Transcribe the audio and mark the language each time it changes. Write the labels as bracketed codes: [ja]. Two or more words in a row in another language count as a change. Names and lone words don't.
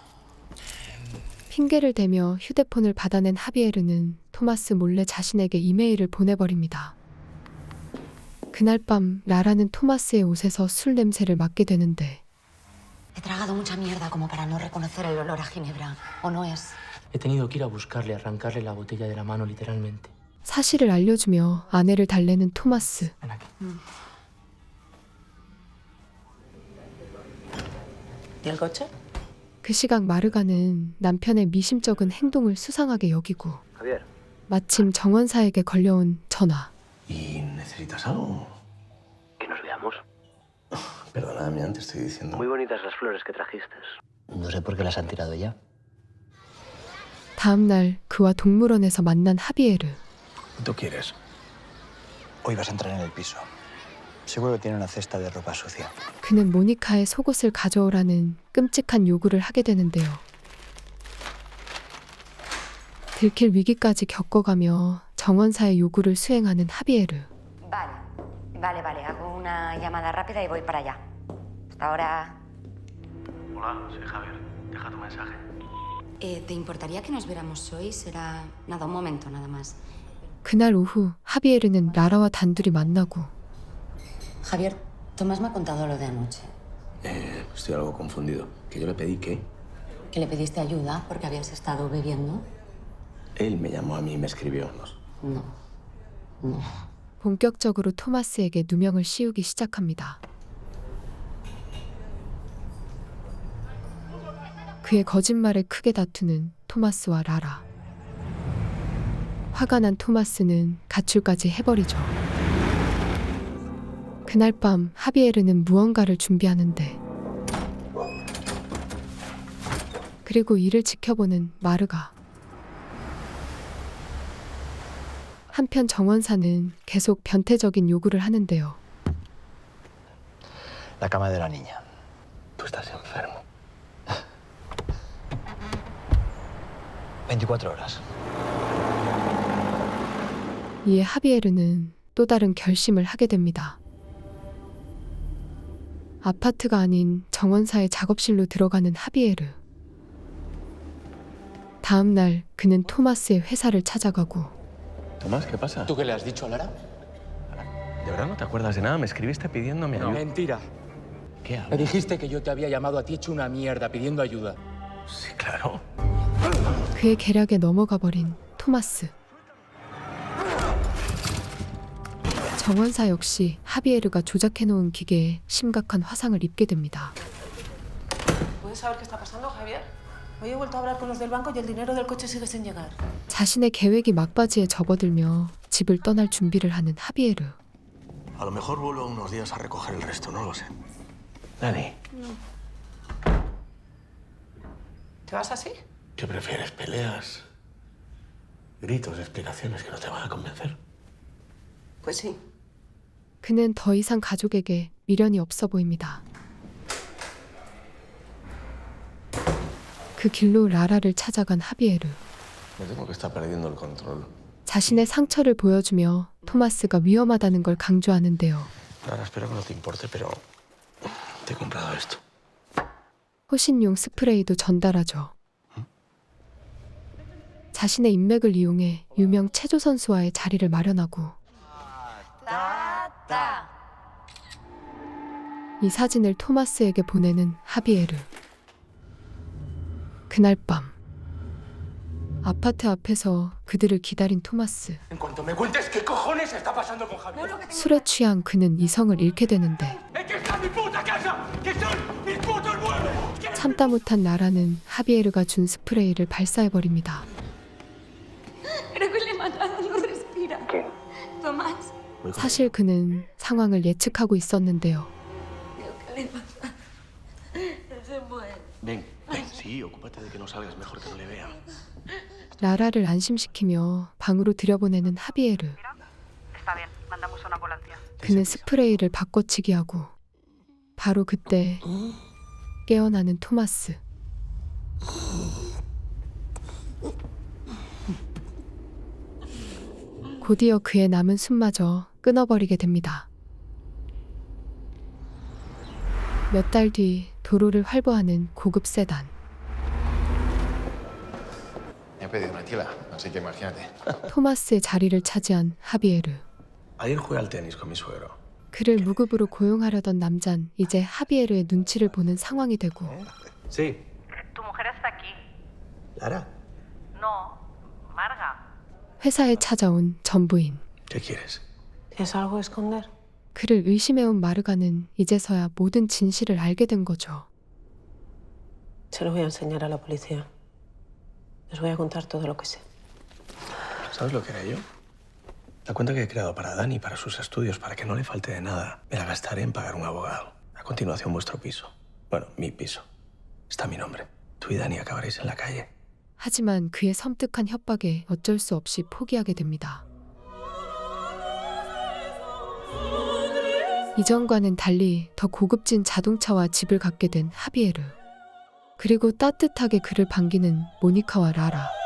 [ko] 핑계를 대며 휴대폰을 받아낸 하비에르는 토마스 몰래 자신에게 이메일을 보내버립니다. 그날 밤 라라는 토마스의 옷에서 술 냄새를 맡게 되는데 [es] He tragado mucha mierda como para no reconocer el olor a ginebra. ¿O no es? He tenido que ir a buscarle, arrancarle la botella de la mano, literalmente. [ko] 사실을 알려주며 아내를 달래는 토마스. [es] Ven aquí. ¿Y el coche? [ko] 그 시각 마르가는 남편의 미심쩍은 행동을 수상하게 여기고 Javier. 마침 정원사에게 걸려온 전화. [es] ¿Y necesitas algo? Que nos veamos. Perdóname, te estoy diciendo... Muy bonitas las flores que trajiste. No sé por qué las han tirado ya. [ko] 다음 날 그와 동물원에서 만난 하비에르. [es] ¿Tú quieres? Hoy vas a entrar en el piso. Seguro que tiene una cesta de ropa sucia. [ko] 그는 모니카의 속옷을 가져오라는 끔찍한 요구를 하게 되는데요. 들킬 위기까지 겪어가며 정원사의 요구를 수행하는 하비에르. [es] Vale, hago una llamada rápida y voy para allá. Hasta ahora. Hola, soy Javier. Deja tu mensaje. ¿Te importaría que nos viéramos hoy? Será... Nada, un momento, nada más. [ko] 그날 오후 하비에르는 라라와 단둘이 만나고 [es] Javier, Tomás me ha contado lo de anoche. Estoy algo confundido. ¿Que yo le pedí qué? Que le pediste ayuda porque habías estado bebiendo. Él me llamó a mí y me escribió. No. [ko] 본격적으로 토마스에게 누명을 씌우기 시작합니다. 그의 거짓말에 크게 다투는 토마스와 라라. 화가 난 토마스는 가출까지 해버리죠. 그날 밤 하비에르는 무언가를 준비하는데, 그리고 이를 지켜보는 마르가. 한편 정원사는 계속 변태적인 요구를 하는데요. [es] La cama de la niña. Tú estás enfermo. 24 horas. [ko] 이에 하비에르는 또 다른 결심을 하게 됩니다. 아파트가 아닌 정원사의 작업실로 들어가는 하비에르. 다음 날 그는 토마스의 회사를 찾아가고, [es] Tomás, ¿qué pasa? ¿Tú qué le has dicho a Lara? ¿De verdad no te acuerdas de nada? Me escribiste pidiéndome ayuda. Mentira. ¿Qué Me hablas? dijiste que yo te había llamado a ti hecho una mierda pidiendo ayuda. Sí, claro. [ko] 그의 계략에 넘어가 버린 토마스. 정원사 역시 하비에르가 조작해놓은 기계에 심각한 화상을 입게 됩니다. [es] ¿Puedes saber qué está pasando, Javier? Hoy he vuelto a hablar con los del banco y el dinero del coche sigue sin llegar. [ko] 자신의 계획이 막바지에 접어들며 집을 떠날 준비를 하는 하비에르. [es] A lo mejor vuelvo unos días a recoger el resto, no lo sé. Dani, ¿Te vas así? ¿qué prefieres? ¿Peleas? ¿Gritos, explicaciones que no te van a convencer? Pues sí. [ko] 그는 더 이상 가족에게 미련이 없어 보입니다. 그 길로 라라를 찾아간 하비에르. [es] Me temo que está perdiendo el control. [ko] 자신의 상처를 보여주며 토마스가 위험하다는 걸 강조하는데요. [es] Lara, espero que no te importe, pero te he comprado esto. [ko] 호신용 스프레이도 전달하죠. 자신의 인맥을 이용해 유명 체조 선수와의 자리를 마련하고, 이 사진을 토마스에게 보내는 하비에르. 그날 밤 아파트 앞에서 그들을 기다린 토마스. [es] En cuanto me cuentes qué cojones está pasando con Javier. [ko] 술에 취한 그는 이성을 잃게 되는데, [es] ¡Es que está en mi puta casa! ¡Que son mis putos muebles! [ko] 참다 못한 라라는 하비에르가 준 스프레이를 발사해버립니다. [es] Creo que le he matado, no respira. ¿Qué? Tomás. [ko] 사실 그는 상황을 예측하고 있었는데요. [es] Creo que le he matado. Se muere. Ven, ven, sí, ocúpate de que no salgas, mejor que no le vea. [ko] 라라를 안심시키며 방으로 들여보내는 하비에르. 그는 스프레이를 바꿔치기 하고, 바로 그때 깨어나는 토마스. 곧이어 그의 남은 숨마저 끊어버리게 됩니다. 몇 달 뒤 도로를 활보하는 고급 세단. [es] Me he pedido una tila, así que imagínate. [ko] 토마스의 자리를 차지한 하비에르. [es] Ayer jugué al tenis con mi suegro. [ko] 그를 무급으로 고용하려던 남잔 이제 하비에르의 눈치를 보는 상황이 되고, [es] Sí. Tu mujer está aquí. Lara, No, Marga. [ko] 회사에 찾아온 전부인. [es] ¿qué quieres? ¿Tienes algo que esconder? [ko] 그를 의심해온 마르가는 이제서야 모든 진실을 알게 된 거죠. [es] Se lo voy a enseñar a la policía. Les voy a contar todo lo que sé. ¿Sabes lo que haré yo? La cuenta que he creado para Dani, para sus estudios, para que no le falte de nada, me la gastaré en pagar un abogado. A continuación, vuestro piso. Bueno, mi piso. Está mi nombre. Tú y Dani acabaréis en la calle. [ko] 하지만 그의 섬뜩한 협박에 어쩔 수 없이 포기하게 됩니다. 이전과는 달리 더 고급진 자동차와 집을 갖게 된 하비에르. 그리고 따뜻하게 그를 반기는 모니카와 라라.